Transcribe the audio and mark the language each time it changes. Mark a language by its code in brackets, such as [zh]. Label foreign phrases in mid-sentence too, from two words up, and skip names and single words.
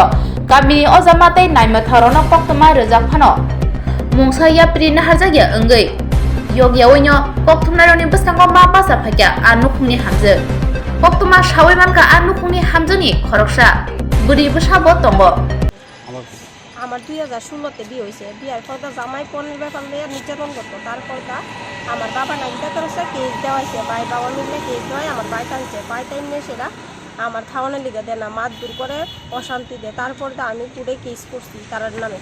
[trp] Gamini ojamatai naimatharono Koktwma rojak phano mungsa yapri naharjakya ongoi yogi oinyo Koktwma roni bwskango ma basa phakya anukhungni hamje Koktwma shawai manka anukhungni hamjeni khoroksa buri bwsabo tongo [bn] আমার 2016-তে বিয়ে হয়েছে। বিয়ের পর জামাই পনের ব্যাপার নিয়ে নির্যাতন করতো। তারপর আমার বাবা নাইটা করেছে, কেস দেওয়াইছে, ভাই বাবা মিলে কেস দেওয়ায় আমার বাড়িতে আনছে। বাড়িতে নিয়ে সেটা আমার খাওয়ানোর লিগে দেয় না, মারধর করে, অশান্তি দেয়। তারপর আমি পুরে কেস করছি তারার নামে।